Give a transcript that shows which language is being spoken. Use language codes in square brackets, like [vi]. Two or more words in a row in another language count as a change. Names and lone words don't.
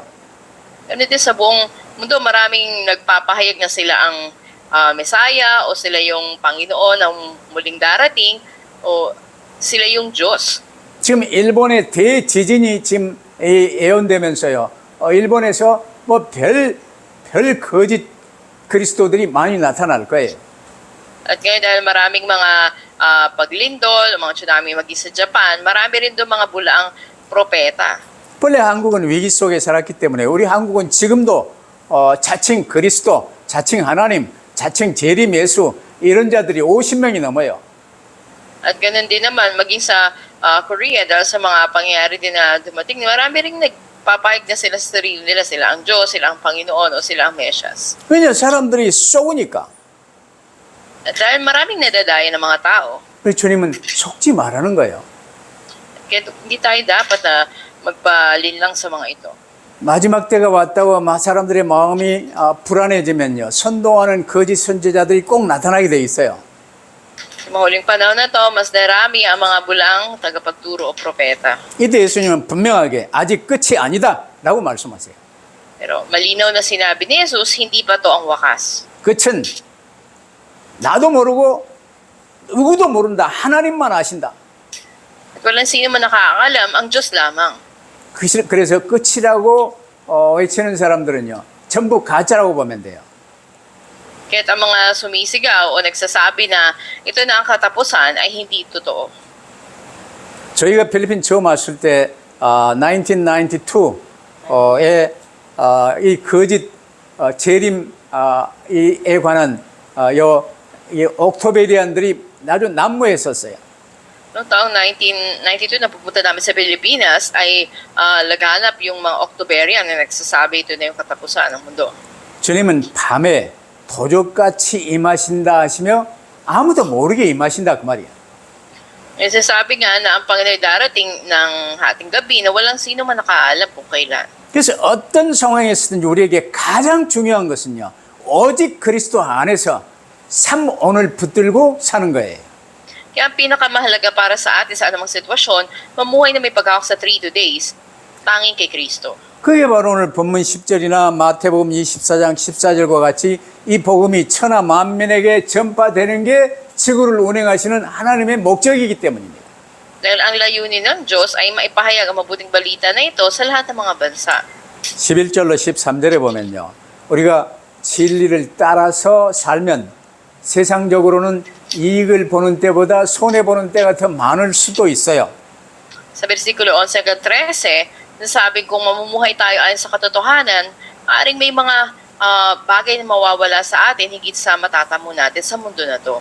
[tl] Ganun din sa buong mundo, maraming nagpapahayag na sila ang Mesaya o sila yung Panginoon ng muling darating o sila yung Diyos. [ko] 지금 일본의 대지진이 지금 예언되면서요. 일본에서 뭐 별 거짓 그리스도들이 많이 나타날 거예요. [tl] At ngayon dahil maraming mga paglindol, mga tsunami maging sa Japan, marami rin doon mga bulaang propeta. [ko] 본래 한국은 위기 속에 살았기 때문에 우리 한국은 지금도 자칭 그리스도, 자칭 하나님, 자칭 재림 예수 이런 자들이 50명이 넘어요. [tl] At ganun din naman, maging sa Korea, dahil sa mga pangyayari din na dumating, marami rin nagpapahig na sila sa sarili nila. Sila ang Diyos, sila ang Panginoon, o sila ang Mesyas. [ko] 왜냐? 사람들이 쏘니까. [tl] At dahil maraming nadadaya ng mga tao, [ko] 그래서 주님은 속지 말라는 거예요. [tl] kaya hindi tayo dapat na magpalinlang sa mga ito. [ko] 마지막 때가 왔다고 사람들의 마음이 불안해지면요. 선동하는 거짓 선지자들이 꼭 나타나게 돼 있어요. [tl] Sa mga huling panahon na to, mas narami ang mga bulang tagapagturo o propeta. [ko] 이때 예수님은 분명하게 아직 끝이 아니다 라고 말씀하세요. [tl] Pero malinaw na sinabi ni Jesus, hindi pa to ang wakas. [ko] 끝은 나도 모르고 누구도 모른다. 하나님만 아신다. [tl] At walang sino man nakakaalam, ang Diyos lamang. [ko] 그래서 끝이라고 외치는 사람들은요. 전부 가짜라고 보면 돼요. [tl] Kaya't ang mga sumisigaw o nagsasabi na ito na ang katapusan ay hindi totoo. [ko] 저희가 필리핀 처음 왔을 때 1992에 이 거짓 재림에 관한 이 옥토베리안들이 아주 난무에 섰어요. [tl] Noong taong 1992 na pupunta namin sa Pilipinas ay laganap yung mga Octoberian na nagsasabi ito na yung katapusan ng mundo. [ko] 주님은 밤에 도적같이 임하신다 하시며 아무도 모르게 임하신다 그 말이에요. [tl] Sabi nga na ang Panginoon darating ng hating gabi na walang sino man nakaalam kung kailan. [ko] 그래서 어떤 상황에서든지 우리에게 가장 중요한 것은요. 오직 그리스도 안에서 삶 오늘 붙들고 사는 거예요. [tl] Kaya ang pinakamahalaga para sa atin sa anumang sitwasyon, mamuhay na may paghawak sa 3 days, tanging kay Kristo. [ko] 그게 바로 오늘 본문 10절이나 마태복음 24장 14절과 같이 이 복음이 천하 만민에게 전파되는 게 지구를 운행하시는 하나님의 목적이기 때문입니다. [tl] Dahil ang layunin ng Diyos ay maipahayag ang mabuting balita na ito sa lahat ng mga bansa. [ko] 11절로 13절에 보면요. 우리가 진리를 따라서 살면 세상적으로는 이익을 보는 때보다 손해보는 때가 더 많을 수도 있어요. [tl] Sa versikulo 11 hanggang 13, nasabi kung mamumuhay tayo ayon sa katotohanan, maaaring may mga bagay na mawawala sa atin higit sa matatamo natin sa mundo na to.